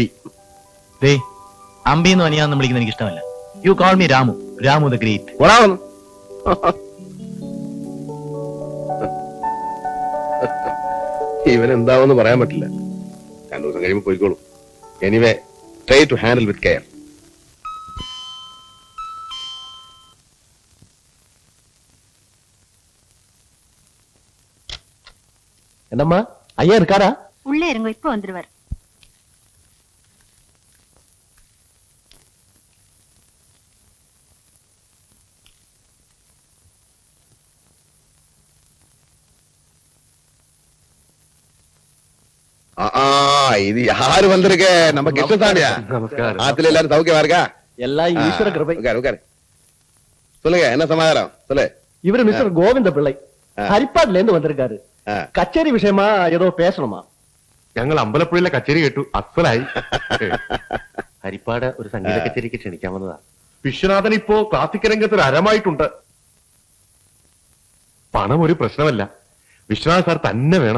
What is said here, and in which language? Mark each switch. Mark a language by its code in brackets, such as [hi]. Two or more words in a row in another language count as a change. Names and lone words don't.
[ml] ദേ, അമ്പിന്ന് അനിയാന്ന് വിളിക്കുന്ന എനിക്ക് ഇഷ്ടമല്ല. [en] You call me Ramu, Ramu the Great. [ml] ഒരാളൊന്ന് ഇവനെന്താവെന്ന് പറയാൻ പറ്റില്ല. 2 ദിവസം കഴിയുമ്പോൾ പോയിക്കോളൂ. [en] Anyway, try to handle with care. [ta] என்னம்மா ஐயா இருக்காரா? உள்ளே இருங்க, இப்ப வந்துருவார். இது யாரு வந்திருக்க? நம்ம கிருஷ்ணசாமியா? நமஸ்காரம். ஆத்துல எல்லாரும் சௌக்கியமா இருக்கா? எல்லாம் ஈஸ்வர கிருபை. உட்காரு உட்காரு. சொல்லுங்க, என்ன சமாதானம்? சொல்லு. இவரு மிஸ்டர் கோவிந்த பிள்ளை ഹരിപ്പാടിல இருந்து வந்திருக்காரு. [ml] കച്ചേരി വിഷയമാ ഏതോ പേശണമാ. ഞങ്ങൾ അമ്പലപ്പുഴയിലെ കച്ചേരി കേട്ടു, അസലായി. ഹരിപ്പാട് ഒരു സംഗീത കച്ചേരിക്ക് ക്ഷണിക്കാമെന്നതാ. വിശ്വനാഥൻ ഇപ്പോ ക്ലാസിക് രംഗത്ത് ഒരു അരമായിട്ടുണ്ട്. പണം ഒരു പ്രശ്നമല്ല, വിശ്വനാഥ് സാർ തന്നെ വേണം.